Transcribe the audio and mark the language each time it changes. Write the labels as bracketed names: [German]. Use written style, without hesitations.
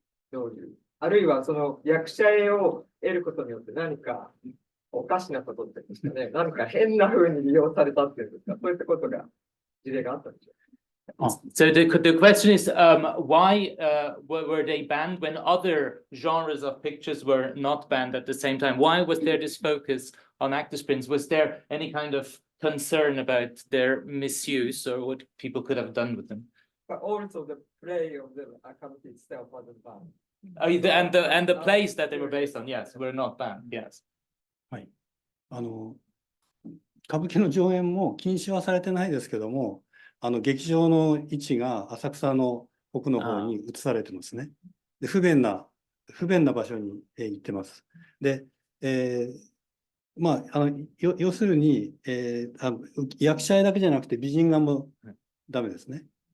[Japanese] どういう、あるいはその役者絵を得ることによって何かおかしなことってですかね、何か変な風に利用されたっていうんですか、そういったことが、事例があったんでしょうか。 [English] So the question is, why were they banned when other genres of pictures were not banned at the same time? Why was there this focus on actors' prints? Was there any kind of concern about their misuse or what people could have done with them? But also the play of the Akama itself wasn't banned. Oh, and the plays that they were based on, yes, were not banned, yes. [Japanese] はい。歌舞伎の上演も禁止はされてないですけども、劇場の位置が浅草の奥の方に移されてますね。で、不便な場所に行ってます。で、まあ、要するに、役者絵だけじゃなくて美人画もダメですね。